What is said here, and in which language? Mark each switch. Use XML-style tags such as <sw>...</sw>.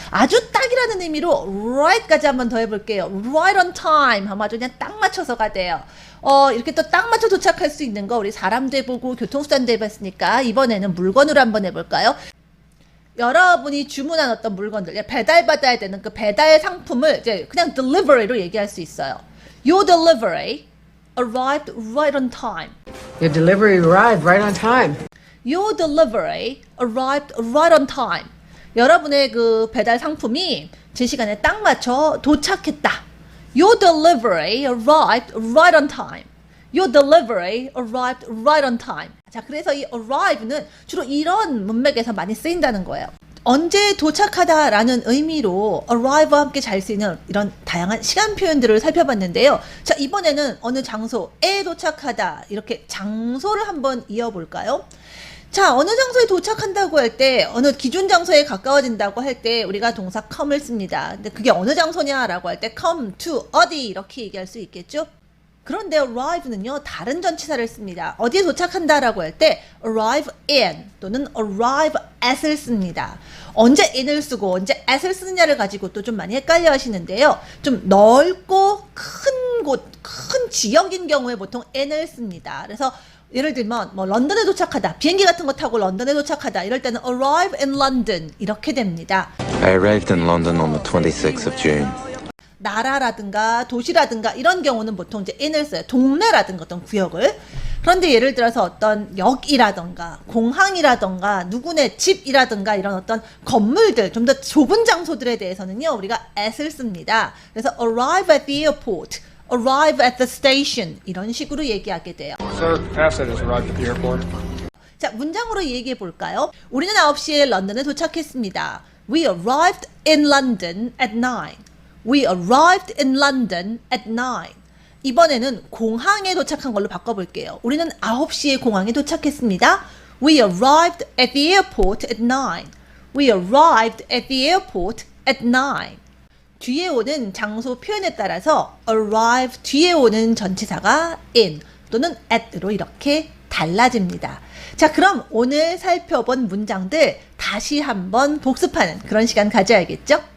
<ko>아주 딱이라는 의미로 right까지 한번 더 해볼게요.</ko> <en>right on time</en> <ko>하면 아주 그냥 딱 맞춰서가 돼요. 이렇게 또 딱 맞춰 도착할 수 있는 거 우리 사람도 해보고 교통수단도 해봤으니까 이번에는 물건으로 한번 해볼까요? 여러분이 주문한 어떤 물건들, 배달받아야 되는 그 배달 상품을 이제 그냥 delivery로 얘기할 수 있어요.</ko> <en>Your delivery arrived right on time. Your delivery arrived right on time. Your delivery arrived right on time.</en> <ko>여러분의 그 배달 상품이 제 시간에 딱 맞춰 도착했다.</ko> <en>Your delivery arrived right on time. Your delivery arrived right on time.</en> <ko>자, 그래서 이 arrive는 주로 이런 문맥에서 많이 쓰인다는 거예요. 언제 도착하다라는 의미로 arrive와 함께 잘 쓰이는 이런 다양한 시간 표현들을 살펴봤는데요. 자, 이번에는 어느 장소에 도착하다 이렇게 장소를 한번 이어볼까요? 자, 어느 장소에 도착한다고 할 때, 어느 기준 장소에 가까워진다고 할 때 우리가 동사 come을 씁니다. 근데 그게 어느 장소냐라고 할 때 come to 어디 이렇게 얘기할 수 있겠죠? 그런데 arrive는요, 다른 전치사를 씁니다. 어디에 도착한다라고 할 때 arrive in 또는 arrive at을 씁니다. 언제 in을 쓰고 언제 at을 쓰느냐를 가지고 또 좀 많이 헷갈려 하시는데요. 좀 넓고 큰 곳, 큰 지역인 경우에 보통 in을 씁니다. 그래서 예를 들면 뭐 런던에 도착하다, 비행기 같은 거 타고 런던에 도착하다 이럴 때는</ko> <en>arrive in London</en> <ko>이렇게 됩니다.</ko> <en>I arrived in London on the 26th of June.</en> <ko>나라라든가 도시라든가 이런 경우는 보통 이제 in을 써요. 동네라든가 어떤 구역을. 그런데 예를 들어서 어떤 역이라든가 공항이라든가 누구네 집이라든가 이런 어떤 건물들, 좀 더 좁은 장소들에 대해서는요, 우리가 at을 씁니다. 그래서</ko> <en>arrive at the airport, arrive at the station</en> <ko>이런 식으로 얘기하게 돼요.</ko> <en>Sir, Asset has arrived at the airport.</en> <ko>자, 문장으로 얘기해 볼까요? 우리는 9시에 런던에 도착했습니다.</ko> <en>We arrived in London at 9. We arrived in London at 9.</en> <ko>이번에는 공항에 도착한 걸로 바꿔볼게요. 우리는 9시에 공항에 도착했습니다.</ko> <en>We arrived at the airport at 9. We arrived at the airport at 9.</en> <ko>뒤에 오는 장소 표현에 따라서 arrive 뒤에 오는 전치사가 in 또는 at로 이렇게 달라집니다. 자, 그럼 오늘 살펴본 문장들 다시 한번 복습하는 그런 시간 가져야겠죠?</ko>